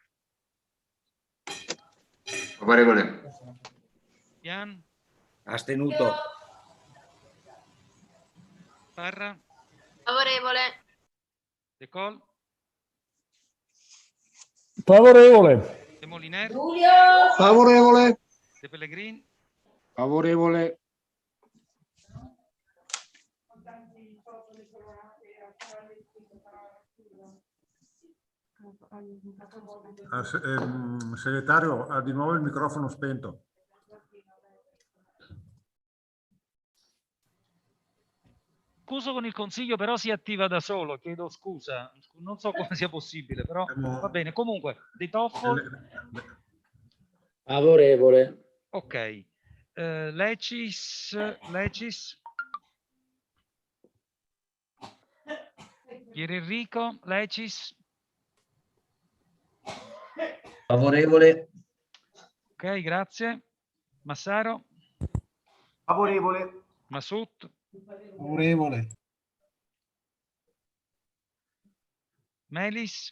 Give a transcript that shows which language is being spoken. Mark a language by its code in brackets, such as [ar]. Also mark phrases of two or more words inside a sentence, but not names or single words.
[it] Favorevole. Pian. Astenuto. Parra. Favorevole. De Col. Favorevole. De Moliner. Favorevole. De Pellegrin. Favorevole. Segretario, ha di nuovo il microfono spento. Scuso con il consiglio, però si attiva da solo, chiedo scusa. Non so come sia possibile, però va bene. Comunque, De Toffol. Favorevole. Ok. Lecis. Pier Enrico. Lecis. Favorevole. Ok, grazie. Massaro. Favorevole. Masut. Favorevole. Melis.